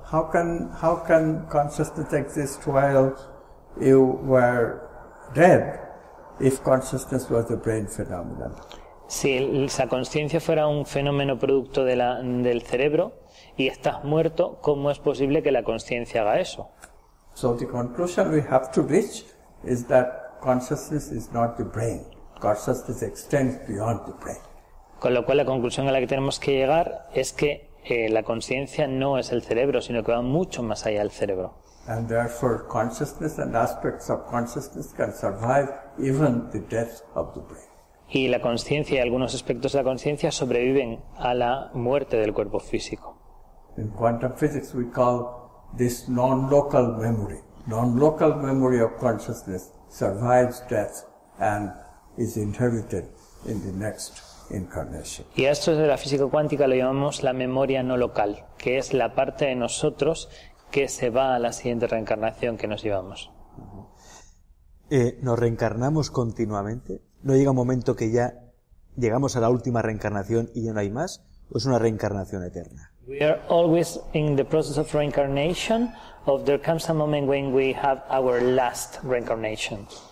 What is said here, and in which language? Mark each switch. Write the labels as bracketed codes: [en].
[en] How can consciousness exist while you were dead if consciousness was a brain phenomenon? [es] Si esa conciencia fuera un fenómeno producto del cerebro y estás muerto, ¿cómo es posible que la conciencia haga eso? [en] So the conclusion we have to reach is that consciousness is not the brain. Consciousness extends beyond the brain. [es] Con lo cual la conclusión a la que tenemos que llegar es que la conciencia no es el cerebro, sino que va mucho más allá del cerebro. [en] And therefore consciousness and aspects of consciousness can survive even the death of the brain. [es] Y la conciencia y algunos aspectos de la conciencia sobreviven a la muerte del cuerpo físico. [en] In quantum physics we call this non-local memory. Non-local memory of consciousness survives death and is inherited in the next incarnation. [es] Y a esto de la física cuántica lo llamamos la memoria no local, que es la parte de nosotros que se va a la siguiente reencarnación que nos llevamos. ¿Nos reencarnamos continuamente? ¿No llega un momento que ya llegamos a la última reencarnación y ya no hay más? ¿O es una reencarnación eterna? [en] We are always in the process of reincarnation, or there comes a moment when we have our last reincarnation?